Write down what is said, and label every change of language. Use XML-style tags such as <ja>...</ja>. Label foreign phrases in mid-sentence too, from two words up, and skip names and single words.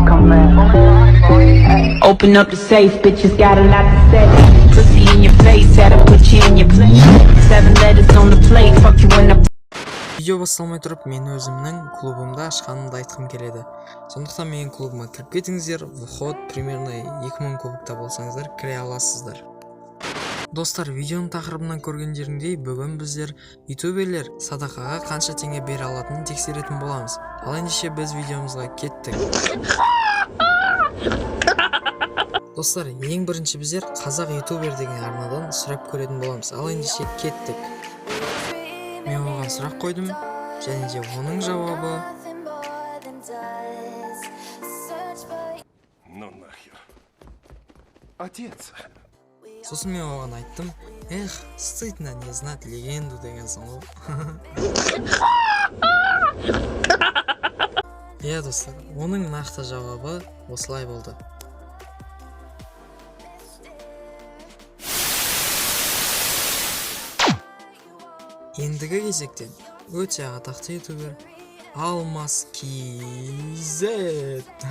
<en>Open up the safe, bitches got a lot to say. Pussy in your face, had to put you in your place. 7 letters on the plate, fuck you in the.</en> <kk>Видео басталмай тұрып, мен өзімнің клубымда ашқанымды айтқым келеді. Сондықтан менің клубыма кіріп кетіңіздер.</kk> <ru>Вход примерно</ru> <kk>2000 кубокта болсаңыздар кіре аласыздар. Достар, видеоның тақырыбынан көргендеріңдей, бүгін біздер ютуберлер садақаға қанша теңге бере алатынын тексеретін боламыз. Ал ендеше біз видеомызға кеттік. Достар, ең бірінші біздер қазақ ютубер деген арнадан сұрақ көретін боламыз. Ал ендеше кеттік. Мен оған сұрақ қойдым, және де оның жауабы</kk> <ru>Ну нахер. Отец.</ru> <kk>Сосын мен оған айттым,</kk> <ru>эх, стыдно не знать легенду</ru> <kk>деген соң ғой. Иә достар, оның нақты жауабы осылай болды. Ендігі кезекте өте атақты ютубер Алмас KZ.</kk>